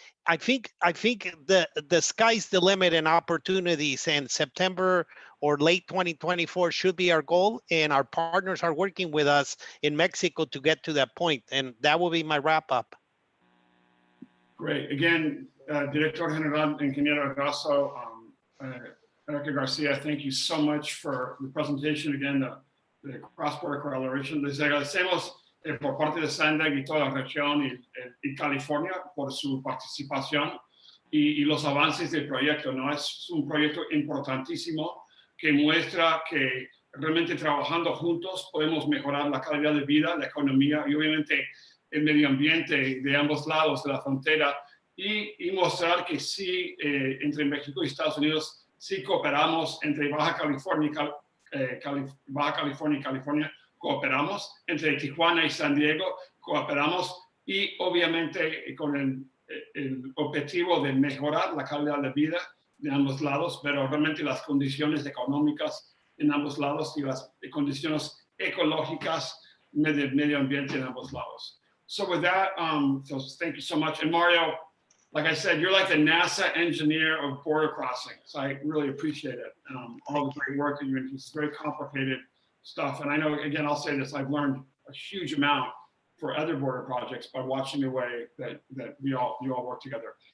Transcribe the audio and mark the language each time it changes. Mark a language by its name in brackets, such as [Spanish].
[English] I think the sky's the limit in opportunities, and September or late 2024 should be our goal, and our partners are working with us in Mexico to get to that point, and that will be my wrap up. Great. Again, Director General Ingeniero Grasso, Erica Garcia, thank you so much for the presentation. Again, the cross-border collaboration. [Spanish] Les agradecemos por parte de SANDAG y toda la región y California por su participación y los avances del proyecto, ¿no? Es un proyecto importantísimo que muestra que realmente trabajando juntos podemos mejorar la calidad de vida, la economía y obviamente el medio ambiente de ambos lados de la frontera y mostrar que sí, entre México y Estados Unidos, sí cooperamos entre Baja California y California, cooperamos, entre Tijuana y San Diego, cooperamos y obviamente con el objetivo de mejorar la calidad de vida de ambos lados, pero realmente las condiciones económicas en ambos lados y las condiciones ecológicas del medio ambiente en ambos lados. [English] So with that, so thank you so much. And Mario, like I said, you're like the NASA engineer of border crossings. I really appreciate it. All the great work that you're doing. It's very complicated stuff. And I know, again, I'll say this, I've learned a huge amount for other border projects by watching the way that you all work together.